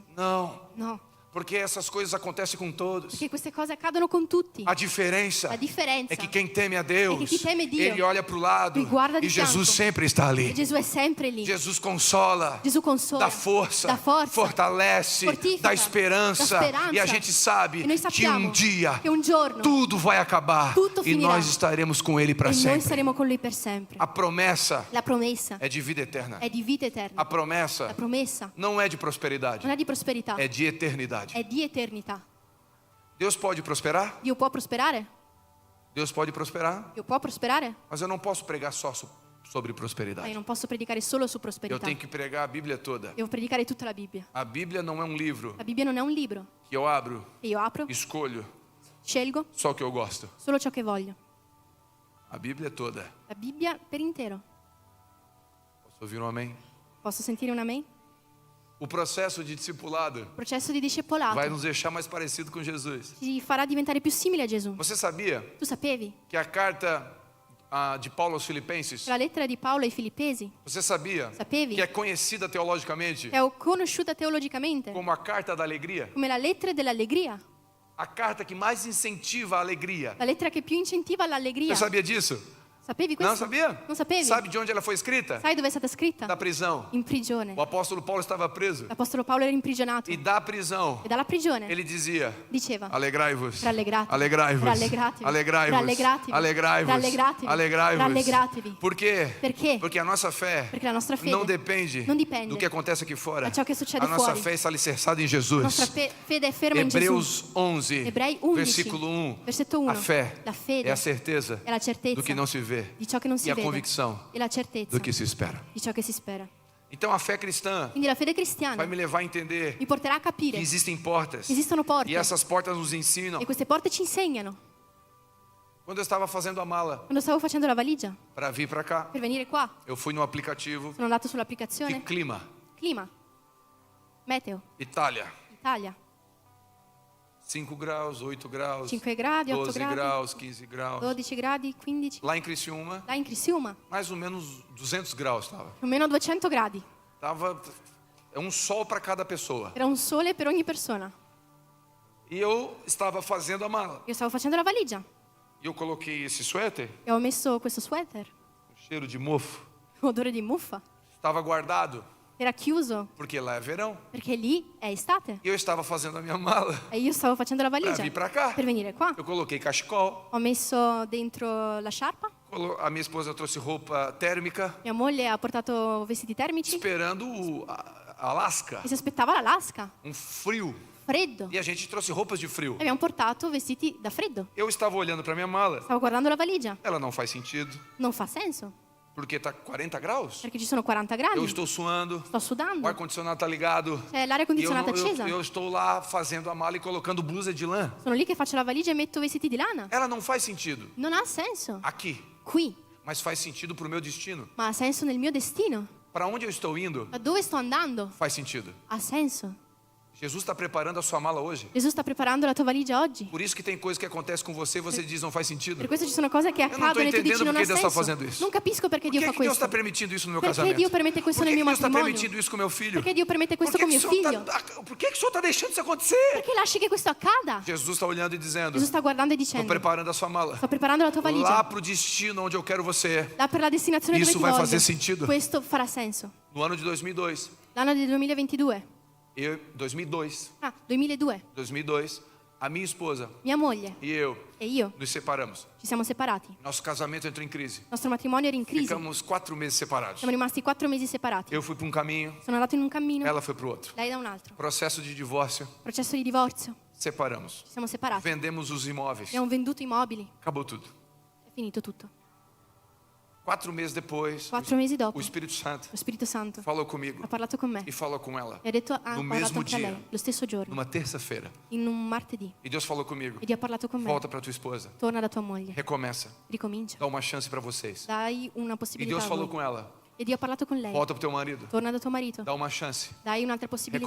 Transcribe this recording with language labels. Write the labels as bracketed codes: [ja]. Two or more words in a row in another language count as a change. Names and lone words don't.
[pt] Não, [it] No, [pt] porque essas coisas acontecem com todos. [it] perché queste cose accadono con tutti. [pt] A diferença [it] La differenza [pt] é que quem teme a Deus, é que quem teme Dio, ele olha para o lado ele guarda de e Jesus [it] fianco. [pt] sempre está ali. [it] Gesù è sempre lì. [pt] Jesus consola, [it] Gesù consola, [pt] dá força, [it] dà forza, [pt] fortalece, [it] fortifica, [pt] dá esperança. [it] dà speranza. [pt] E a gente sabe [it] E noi [pt] que [it] sappiamo [pt] um dia [it] che un giorno [pt] tudo vai acabar [it] tutto [pt] e [it] finirà. [pt] nós estaremos com Ele para [it] e noi [pt] sempre. [it] saremo con Lui per sempre. [pt] A promessa [it] La promessa [pt] é de vida eterna. [it] è di vita eterna. [pt] A promessa [it] La promessa [pt] não é de prosperidade, [it] non è di prosperità, [pt] é de eternidade. [it] è di eternità. [pt] Deus pode prosperar? [it] Dio può prosperare? [pt] Deus pode prosperar, [it] Dio può prosperare? [pt] mas eu não posso pregar só sobre [it] Ma [pt] prosperidade. [it] io non posso predicare solo su [pt] Eu [it] prosperità. [pt] tenho que pregar a Bíblia toda. [it] Devo predicare tutta la Bibbia. [pt] A Bíblia não é um livro [it] La Bibbia non è un libro [pt] que eu abro, [it] che io apro, [pt] escolho [it] scelgo [pt] só o que eu gosto. [it] solo ciò che voglio. [pt] A Bíblia toda. [it] La Bibbia per intero. [pt] Posso ouvir um amém? [it] Posso sentire un amen? [pt] O processo de discipulado [it] Il processo di discepolato [pt] vai nos deixar mais parecido com Jesus. [it] ci farà diventare più simili a Gesù. [pt] Você sabia [it] Tu sapevi? [pt] que a carta de Paulo aos Filipenses, [it] La lettera di Paolo ai Filippesi [pt] você sabia [it] Sapevi? [pt] que é conhecida teologicamente [it] è conosciuta teologicamente [pt] como a carta da alegria? [it] come la lettera dell'allegria, [pt] A carta que mais incentiva a alegria. [it] la lettera che più incentiva l'allegria. [pt] Você sabia disso? [it] Sapevi questo? [pt] Não sabia? [it] Non sapevi? [pt] Sabe de onde ela foi escrita? [it] Sai dove è stata scritta? [pt] Da prisão. [it] In prigione. [pt] O apóstolo Paulo estava preso. [it] L'apostolo Paolo era imprigionato [pt] E da prisão, [it] e dalla prigione [pt] ele dizia: [it] diceva: [pt] alegrai-vos, [it] Rallegratevi. [pt] alegrai-vos, [it] Rallegratevi. [pt] alegrai-vos, [it] Rallegratevi. [pt] alegrai-vos, [it] Rallegratevi. [pt] alegrai-vos. [it] Rallegratevi. [pt] Por quê? [it] Perché? [pt] Porque a nossa fé [it] Perché la nostra fede [pt] não depende [it] non dipende [pt] do que acontece aqui fora. [it] da ciò che succede [pt] A nossa [it] fuori. [pt] fé está alicerçada em [it] La [pt] Jesus. [it] nostra fede è ferma in Gesù. [pt] Hebreus 11, [it] Ebrei 11, [pt] versículo 1. [it] versetto 1. [pt] A fé [it] La fede [pt] é a certeza [it] è la certezza [pt] do que não se vê [it] di ciò che non si [pt] e a [it] vede [pt] convicção [it] e la certezza [pt] do que se espera. [it] di ciò che si spera. [pt] Então a fé cristã [it] Quindi la fede cristiana [pt] vai me levar a entender [it] mi porterà a [pt] que [it] capire [pt] existem portas [it] che esistono porte [pt] e essas portas nos ensinam. [it] e queste porte ci insegnano. [pt] Quando eu estava fazendo a mala [it] Quando stavo facendo la valigia [pt] para vir para cá, [it] per venire qua, [pt] eu fui no aplicativo [it] sono andato [pt] de [it] sull'applicazione [pt] clima, [it] Clima, Meteo, [pt] Itália. [it] Italia, [pt] 5 graus, 8 graus, [it] 5 gradi, 8 [pt] 12 [it] gradi, [pt] graus, 15 graus. [it] 12 gradi, 15. [pt] Lá em Criciúma, [it] Là in Criciúma, [pt] mais ou menos 200 graus estava. [it] più o meno 200 gradi. [pt] É um sol para cada pessoa. [it] Era un sole per ogni persona. [pt] E eu estava fazendo a mala. [it] Io stavo facendo la valigia [pt] E eu coloquei esse suéter, [it] e ho messo questo sweater, [pt] cheiro de mofo, [it] odore di muffa. [pt] estava guardado, [it] Era chiuso [pt] porque lá é verão. [it] perché lì è estate. [pt] E eu estava fazendo a minha mala [it] E io stavo facendo la [pt] para [it] valigia [pt] vir para cá. [it] per venire qua. [pt] Eu coloquei cachecol, [it] Ho messo dentro la sciarpa. [pt] a minha esposa trouxe roupa térmica, [it] Mia moglie ha portato vestiti termici [pt] esperando Alasca, [it] e si aspettava l'Alaska, [pt] frio. [it] freddo. [pt] E a gente trouxe roupas de frio. [it] E abbiamo portato vestiti da freddo. [pt] Eu estava olhando para minha mala, [it] Stavo guardando la valigia. [pt] ela não faz sentido, [it] Non fa senso, [pt] porque está 40 graus. [it] perché ci sono 40 [pt] Eu [it] gradi. [pt] estou suando, [it] Sto [pt] o [it] sudando. [pt] ar-condicionado está ligado. [it] C'è l'aria condizionata accesa. [pt] Eu estou lá fazendo a mala e colocando blusa de lã. [it] Sono lì che faccio la valigia e metto vestiti di lana. [pt] Ela não faz sentido [it] Non ha senso [pt] aqui, [it] qui, [pt] mas faz sentido para o meu destino. [it] ma ha senso nel mio destino. [pt] Para onde eu estou indo, [it] Da dove sto andando? [pt] faz sentido. [it] Ha senso. [pt] Jesus está preparando a sua mala hoje. [it] Gesù sta preparando la tua valigia oggi. [pt] Por isso que tem coisas que acontecem com você e você diz não faz sentido. [it] Per questo ci sono cose che non sto accadono e tu dici [pt] entendendo [it] non ha perché Dio sta senso. facendo isso. Non capisco perché [pt] Por [it] Dio [pt] que, [it] fa [pt] que Deus está [it] questo. [pt] permitindo isso no meu [it] Perché [pt] casamento? [it] Dio permette questo [pt] Por que, [it] nel [pt] que [it] mio [pt] Deus está [it] matrimonio? [pt] permitindo isso com meu filho? [it] Perché Dio permette [pt] Por [it] questo [pt] que, [it] con [pt] que, [it] mio [pt] o Senhor [it] figlio? [pt] por que, que o Senhor está deixando isso acontecer? [it] Perché lasci che questo accada? [pt] Jesus está olhando e dizendo, [it] Gesù sta guardando e [pt] estou [it] dicendo: [pt] preparando a sua mala. [it] sto preparando la tua [pt] Lá [it] valigia. [pt] para o destino onde eu quero você. [it] Là per la destinazione dove [pt] Isso [it] ti [pt] vai [it] voglio. [pt] fazer sentido. [it] Questo farà senso. [pt] No ano de 2002, [it] L'anno del 2022. 2002. [pt] A minha esposa [it] Mia moglie [pt] e eu [it] e io [pt] nos separamos. [it] ci siamo separati. [pt] Nosso casamento entrou em crise. [it] Il nostro matrimonio era in crisi. [pt] Ficamos 4 meses separados. [it] Siamo rimasti 4 mesi separati. [pt] Eu fui para um caminho, [it] Sono andato in un cammino, [pt] ela foi para o outro. [it] lei da un altro. [pt] Processo de divórcio, [it] Processo di divorzio. [pt] separamos. [it] Ci siamo separati. [pt] Vendemos os imóveis. [it] Abbiamo venduto immobili. [pt] Acabou tudo. [it] È finito tutto. [pt] 4 meses depois, [it] 4 mesi dopo, [pt] o Espírito Santo [it] lo Spirito Santo [pt] falou comigo [it] ha parlato con me [pt] e falou com ela [it] e ha detto, ha [pt] no [it] parlato [pt] mesmo [it] anche a [pt] dia, [it] lei, lo stesso giorno, [pt] numa terça-feira. [it] in un martedì. [pt] E Deus falou comigo: [it] E Dio ha parlato con me. [pt] volta para tua esposa, [it] Torna da tua moglie, [pt] recomeça, [it] ricomincia, [pt] dá uma chance para vocês. [it] dai una [pt] E [it] possibilità [pt] Deus [it] a [pt] falou [it] voi. [pt] com ela: [it] E Dio ha parlato con lei, [pt] volta para teu marido, [it] torna da tuo marito, [pt] dá uma chance. [it] dai un'altra possibilità,